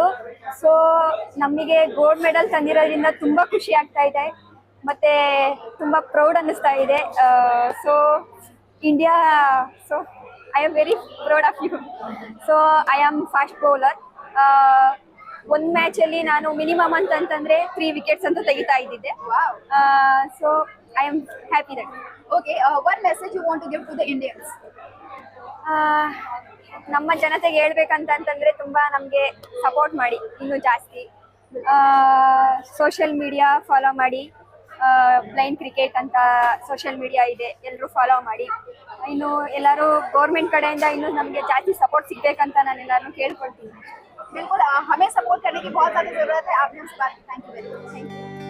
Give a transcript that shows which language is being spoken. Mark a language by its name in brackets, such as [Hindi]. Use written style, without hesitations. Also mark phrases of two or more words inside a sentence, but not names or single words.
[Kannada] ಸೊ ನಮಗೆ [English] gold medal [Kannada] ತಂದಿರೋದ್ರಿಂದ ತುಂಬ ಖುಷಿ ಆಗ್ತಾ ಇದೆ, ಮತ್ತೆ ತುಂಬ ಪ್ರೌಡ್ ಅನ್ನಿಸ್ತಾ ಇದೆ. [English] so India, so I am very proud of you. so I am fast bowler. [Kannada] ಒಂದು ಮ್ಯಾಚಲ್ಲಿ ನಾನು ಮಿನಿಮಮ್ ಅಂತಂತಂದರೆ 3 ವಿಕೆಟ್ಸ್ ಅಂತ ತೆಗಿತಾ ಇದ್ದಿದ್ದೆ. [English] so I am happy that. Okay, what message you want to give to the Indians? [Kannada] ನಮ್ಮ ಜನತೆಗೆ ಹೇಳ್ಬೇಕಂತಂತಂದರೆ ತುಂಬ ನಮಗೆ ಸಪೋರ್ಟ್ ಮಾಡಿ ಇನ್ನೂ ಜಾಸ್ತಿ. [English] social media follow [Kannada] ಮಾಡಿ. ಬ್ಲೈಂಡ್ ಕ್ರಿಕೆಟ್ ಅಂತ [English] social media [Kannada] ಇದೆ, ಎಲ್ಲರೂ ಫಾಲೋ ಮಾಡಿ. ಇನ್ನು ಎಲ್ಲರೂ ಗೌರ್ಮೆಂಟ್ ಕಡೆಯಿಂದ ಇನ್ನೂ ನಮಗೆ ಜಾಸ್ತಿ ಸಪೋರ್ಟ್ ಸಿಗಬೇಕಂತ ನಾನು ಎಲ್ಲರನ್ನೂ ಕೇಳ್ಕೊಳ್ತೀನಿ. [Hindi] बिल्कुल, हमें सपोर्ट करने की बहुत ज़्यादा ज़रूरत है. आपने उस बात की [English] thank you very much.